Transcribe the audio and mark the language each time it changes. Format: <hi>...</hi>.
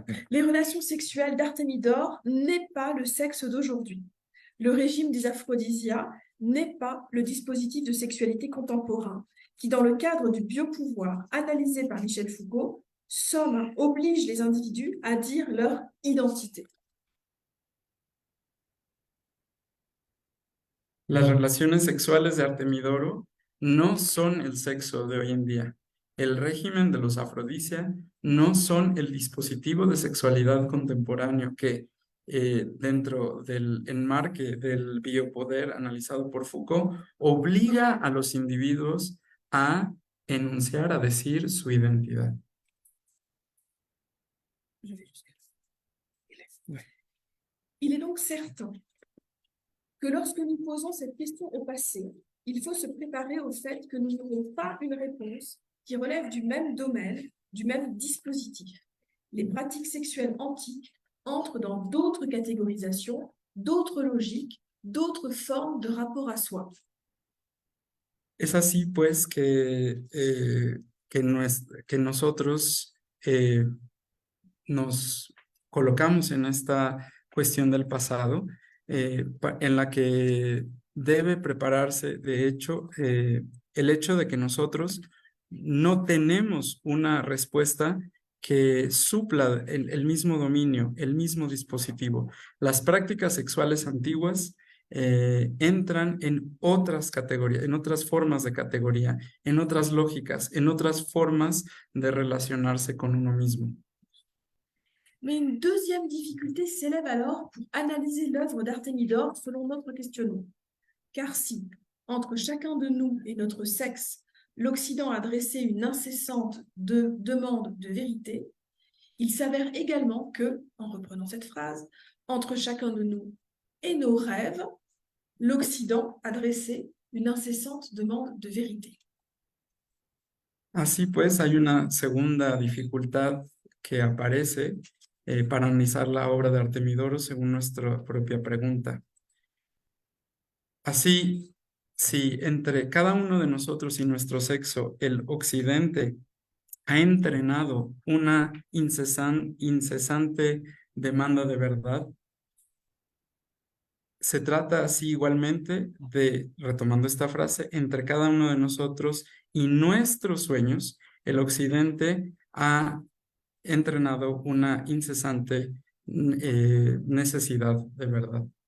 <fr>Les relations sexuelles d'Artemidor n'est pas le sexe d'aujourd'hui. Le régime des aphrodisias n'est pas le dispositif de sexualité contemporain qui, dans le cadre du biopouvoir analysé par Michel Foucault, somme, oblige les individus à dire leur identité.</fr> <es>Las relaciones sexuales de Artemidoro no son el sexo de hoy en día. El régimen de los afrodisia no son el dispositivo de sexualidad contemporáneo que, dentro del enmarque del biopoder analizado por Foucault, obliga a los individuos a enunciar, a decir su identidad.</es> <fr>Il est donc certain que lorsque nous posons cette question au passé, il faut se préparer au fait que nous n'aurons pas une réponse qui relève du même domaine, du même dispositif. Les pratiques sexuelles antiques entrent dans d'autres catégorisations, d'autres logiques, d'autres formes de rapport à soi.</fr> <es>Es así, pues, que nosotros nos colocamos en esta cuestión del pasado, en la que debe prepararse, de hecho, el hecho de que nosotros no tenemos una respuesta que supla el mismo dominio, el mismo dispositivo. Las prácticas sexuales antiguas entran en otras categorías, en otras formas de categoría, en otras lógicas, en otras formas de relacionarse con uno mismo.</es> <fr>Mais une deuxième difficulté s'élève alors pour analyser l'œuvre d'Artémidore selon notre questionnement. Car si, entre chacun de nous et notre sexe, l'Occident a dressé une incessante demande de vérité, il s'avère également que, en reprenant cette phrase, entre chacun de nous et nos rêves, l'Occident a dressé une incessante demande de vérité.</fr> <es>Así pues, hay una segunda dificultad que aparece para analizar la obra de Artemidoro según nuestra propia pregunta. Así, si entre cada uno de nosotros y nuestro sexo, el occidente ha entrenado una incesante demanda de verdad, se trata así igualmente de, retomando esta frase, entre cada uno de nosotros y nuestros sueños, el occidente ha entrenado una incesante necesidad de verdad.</es>